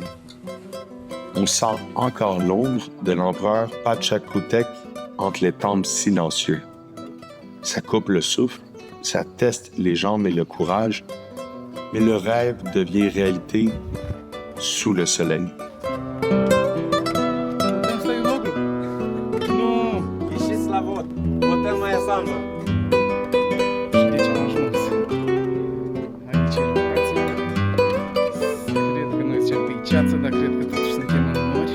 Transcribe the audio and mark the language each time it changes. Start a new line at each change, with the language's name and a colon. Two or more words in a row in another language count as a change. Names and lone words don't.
French: On sent encore l'ombre de l'empereur Pachacutec entre les temples silencieux. Ça coupe le souffle, ça teste les jambes et le courage, mais le rêve devient réalité sous le soleil.
Romanian: Asta e locul. Nu! Ieșiți la vot. Votăm mai Samba. Și de ce am ajuns? Aici, locația. Cred că noi ziceam că e ceață, dar cred că totuși suntem în nori.